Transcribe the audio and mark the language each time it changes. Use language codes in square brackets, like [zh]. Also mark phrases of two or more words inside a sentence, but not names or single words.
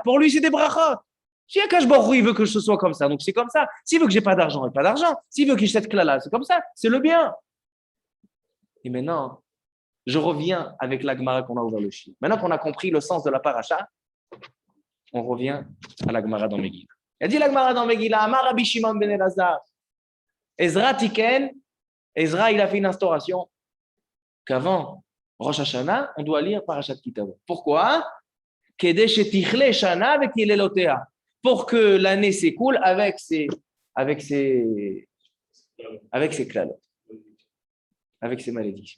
[fr] Pour lui, c'est des brachot. Si [he] הקדוש ברוך הוא, [fr] il veut que ce soit comme ça, donc c'est comme ça. S'il veut que j'ai pas d'argent, il n'a pas d'argent. S'il veut que j'ai cette klala, c'est comme ça. C'est le bien. Et maintenant, je reviens avec la Gemara qu'on a ouvert le chien. Maintenant qu'on a compris le sens de la paracha, on revient à la Gemara dans Megillah. Elle dit la Gemara dans Megillah, [he] אמר רבי שמעון בן אלעזר עזרא תיקן, [fr] Ezra, il a fait une instauration qu'avant Rosh Hashanah, on doit lire Parashat Kitavo. Pourquoi? Pour que l'année s'écoule avec ses klalotes, avec ses malédictions.